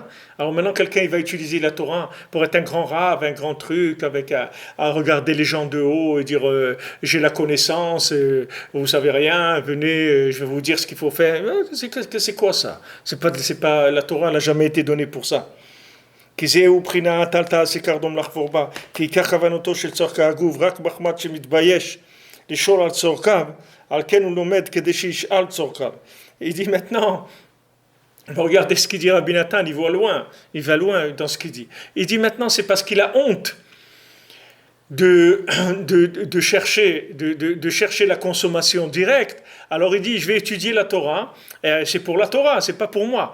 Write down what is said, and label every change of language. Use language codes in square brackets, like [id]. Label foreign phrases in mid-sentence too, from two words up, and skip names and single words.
[fr] Alors maintenant, quelqu'un il va utiliser la Torah pour être un grand rave, un grand truc, à regarder les gens de haut et dire j'ai la connaissance, vous savez rien, venez, je vais vous dire ce qu'il faut faire. C'est quoi ça? C'est pas, la Torah n'a jamais été donnée pour ça. [he] כי זהו בחינת אל תעשה קרדום לחפור בה, כי עיקר כוונתו של צורכי הגוף רק מחמת שמתבייש לשאול על צורכיו, על כן הוא לומד כדי שישאל צורכיו. [fr] Il dit maintenant, regardez ce qu'il dit Rabbi Nathan, il va loin dans ce qu'il dit. Il dit maintenant c'est parce qu'il a honte de chercher la consommation directe. Alors il dit je vais étudier la Torah, c'est pour la Torah, c'est pas pour moi.